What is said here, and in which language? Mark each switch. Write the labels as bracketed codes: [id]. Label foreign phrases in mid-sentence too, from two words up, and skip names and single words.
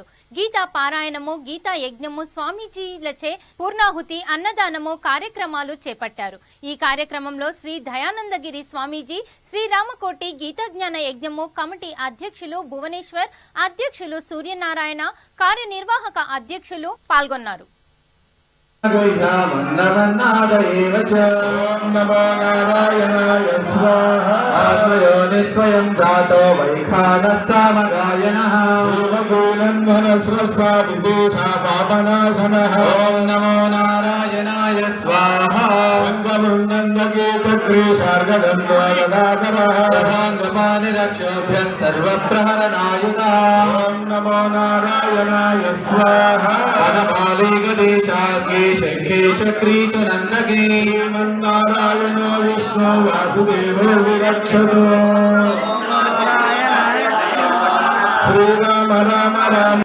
[te] గీతా పారాయణము, గీతా యజ్ఞము, స్వామీజీలచే పూర్ణాహుతి, అన్నదానము కార్యక్రమాలు చేపట్టారు. ఈ కార్యక్రమంలో శ్రీ దయానందగిరి స్వామీజీ, శ్రీరామకోటి గీతా జ్ఞాన యజ్ఞము కమిటీ అధ్యక్షులు భువనేశ్వర్, అధ్యక్షులు సూర్యనారాయణ, కార్యనిర్వాహక అధ్యక్షులు పాల్గొన్నారు. [sa] नमो नारायणाय स्वाहा आत्मयोनिस्वयं जातो वैखानः सामगायनः देवगुणन्धनस्रष्टा विदेशा पापनाशनः ॐ नमो नारायणाय स्वाहा वन्दमुन्नन्दके चक्रे शार्गदन्वागदाकरः तथाङ्गपानिरक्षोभ्यः सर्वप्रहरणायुधः ॐ नमो नारायणाय स्वाहा वनमालिगदेशाग्रे शङ्खे चक्रे च नन्दके नारायण विष्णु वासुदेवो विरक्षतु श्रीराम राम राम